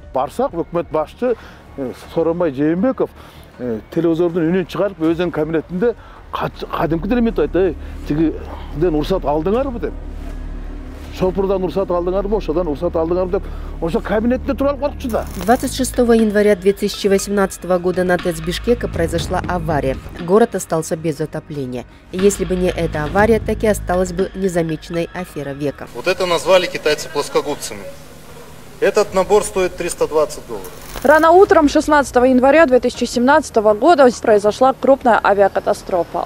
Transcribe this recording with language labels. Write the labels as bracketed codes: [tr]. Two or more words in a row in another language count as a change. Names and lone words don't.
[ky] Барсак, өкмөт башчы Сооронбай Жээнбеков телевизордун үнүн чыгарып, өзүнүн кабинетинде кадимки элемет айтты. Тигиден уруксат алдыңарбы деп. Шопурдан уруксат алдыңарбы, ошодон уруксат алдыңарбы деп, ошо кабинетте туруп коркчу да. [ru] 26 января 2018 года на ТЭЦ Бишкека произошла авария. Город остался без отопления. Если бы не эта авария, так и осталась бы незамеченной афера века. Вот это назвали китайцы плоскогубцами. Этот набор стоит $320. Рано утром 16 января 2017 года произошла крупная авиакатастрофа.